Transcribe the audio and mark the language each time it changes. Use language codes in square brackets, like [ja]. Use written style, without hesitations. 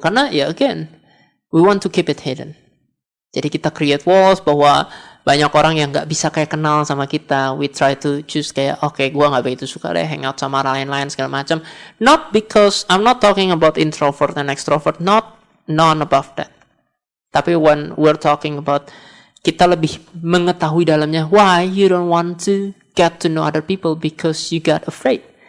[en] Karena ya again, we want to keep it hidden. [id] Jadi kita [en] create walls [id] bahwa banyak orang yang nggak bisa kayak kenal sama kita. [en] We try to choose [id] kayak, okay, gue nggak begitu suka deh hangout sama lain-lain segala macam. [en] Not because I'm not talking about introvert and extrovert, none above that. Tapi when we're talking about [id] kita lebih mengetahui dalamnya, [en] why you don't want to get to know other people, because you got afraid.